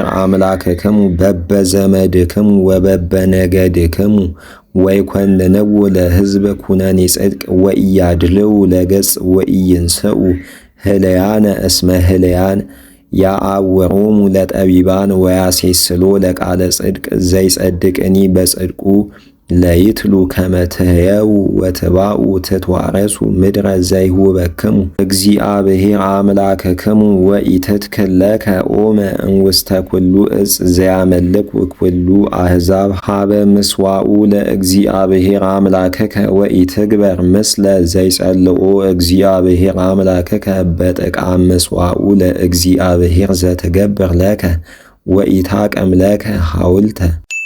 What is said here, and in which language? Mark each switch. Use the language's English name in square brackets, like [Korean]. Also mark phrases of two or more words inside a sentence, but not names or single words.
[Geez] አምላክክሙ በበዘመድክሙ ወበበነገድክሙ ወይኰንንዎ ለሕዝብ ኩነኔ ጽድቅ ወኢያድልው ለገጽ ወኢይንስኡ ህለያነ እስመ ህለያን ያአወሮሙ ለጠቢባን ወያሴስሎ ለቃለ ጽድቅ ዘይጸድቅኒ በጽድቁ ለይትሉ ከመ ትሕየው ወትባኡ ትትዋረሱ ምድረ ዘይሁበክሙ እግዚአብሔር አምላክክሙ ወኢትትክል ለከ ኦመ እምውስተ ኩሉ ዕፅ ዘያመልኩ ኩሉ አሕዛብ ሀበ ምስዋኡ ለእግዚአብሔር አምላክከ ወኢትግበር ምስለ ዘይጸልኦ እግዚአብሔር አምላክከ በጥቃ ምስዋኡ ለእግዚአብሔር ዘትገብር ለከ ወኢታቀምለከ ሐውልተ